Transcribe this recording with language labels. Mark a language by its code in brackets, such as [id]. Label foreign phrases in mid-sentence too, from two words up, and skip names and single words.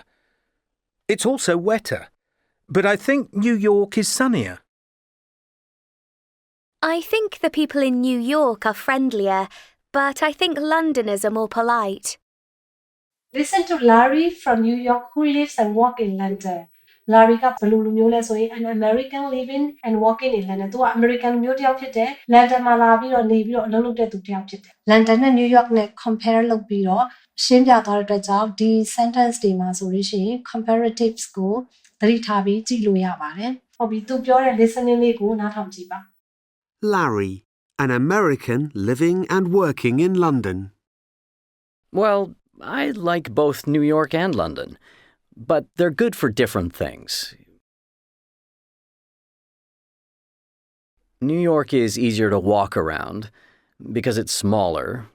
[en] It's also wetter, but I think New York is sunnier. I think the people in New York are friendlier, but I think Londoners are more polite. Listen to Larry from New York who lives and works in London. [my] Larry ကဘယ်လိုလူမျိုးလဲဆိုရင် [en] an American living and working in London [my] သူက American လူမျိုးတစ်ယောက်ဖြစ်တယ် London မှာလာပြီးတော့နေပြီးတော့အလုပ်လုပ်တဲ့သူတစ်ယောက်ဖြစ်တယ် London နဲ့ New York နဲ့ compare လုပ်ပြီးတော့ရှင်းပြသွားတဲ့အတွက်ကြောင့်ဒီ sentence တွေမှာဆိုလို့ရှိရင် comparatives ကိုသတိထားပြီးကြည့်လို့ရပါတယ်ဟုတ်ပြီသူပြောတဲ့ listening လေးကိုနားထောင်ကြည့်ပါ [en] Larry, an American living and working in London. Well, I like both New York and London, but they're good for different things. New York is easier to walk around because it's smaller.